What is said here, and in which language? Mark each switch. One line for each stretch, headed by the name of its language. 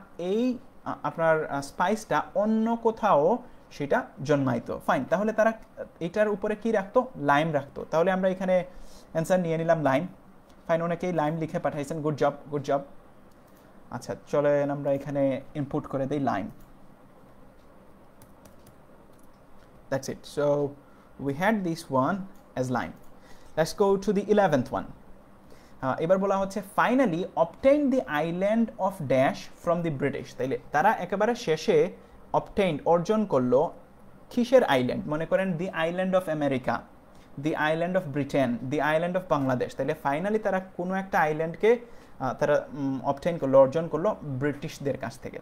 Bangla: এই আপনার স্পাইসটা অন্য কোথাও সেটা জন্মাইতো। ফাইন, তাহলে তারা এটার উপরে কি রাখতো? লাইম রাখতো। তাহলে আমরা এখানে অ্যান্সার নিয়ে নিলাম লাইম। ফাইন, অনেকেই লাইম লিখে পাঠাইছেন, গুড জব। আচ্ছা, চলেন আমরা এখানে ইনপুট করে দিই lime.
English: That's it. So we had this one as lime. Let's go to the 11th one.
Bangla: এবার বলা হচ্ছে
English: finally obtain the island of dash from the British,
Bangla: তাইলে তারা একেবারে শেষে অর্জন করলো কিসের আইল্যান্ড? মনে করেন
English: the island of America, the island of Britain, the island of Bangladesh,
Bangla: তাহলে ফাইনালি তারা কোনো একটা আইল্যান্ডকে তারা অর্জন করলো ব্রিটিশদের কাছ থেকে।